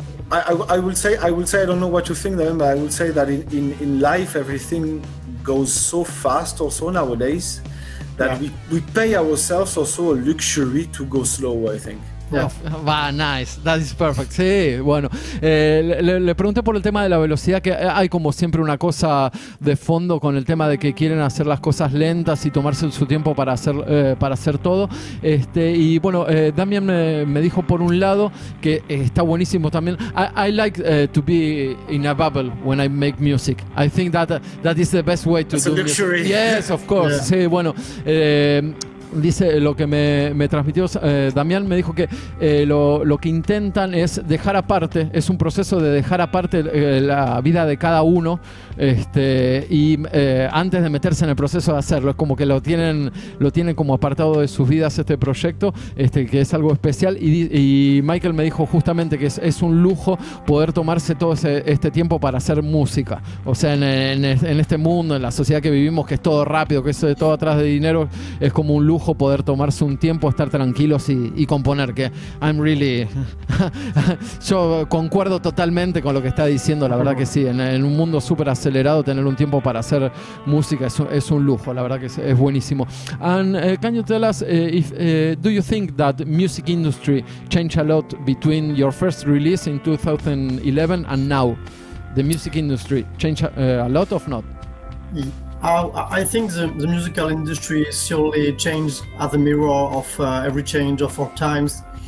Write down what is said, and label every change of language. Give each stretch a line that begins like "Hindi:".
English: I will say I don't know what you think, but I will say that in life everything goes so fast also nowadays that we pay ourselves also a luxury to go slow, I think. Yeah. Va, nice, that is perfect.
Spanish: Sí, bueno. Le pregunté por el tema de la velocidad, que hay como siempre una cosa de fondo con el tema de que quieren hacer las cosas lentas y tomarse su tiempo para hacer todo. Y bueno, Damian me dijo por un lado que está buenísimo también.
English: I like to be in a bubble when I make music. I think that is the best way to It's do a luxury. music. Yes, of course. Yeah.
Spanish: Sí, bueno. Dice lo que me transmitió Damián, me dijo que lo que intentan es dejar aparte, es un proceso de dejar aparte la vida de cada uno, y antes de meterse en el proceso de hacerlo, es como que lo tienen como apartado de sus vidas este proyecto, que es algo especial, y Michael me dijo justamente que es un lujo poder tomarse todo este tiempo para hacer música. O sea, en este mundo, en la sociedad que vivimos, que es todo rápido, que es todo atrás de dinero, es como un lujo poder tomarse un tiempo, estar tranquilos y componer, que
English: I'm really
Spanish: yo concuerdo totalmente con lo que está diciendo, la verdad que sí, en un mundo súper acelerado tener un tiempo para hacer música es un lujo, la verdad que es buenísimo.
English: And can you tell us if do you think that music industry changed a lot between your first release in 2011 and now? The music industry changed a lot or not? I think the musical industry surely changed as a mirror of every change of our times.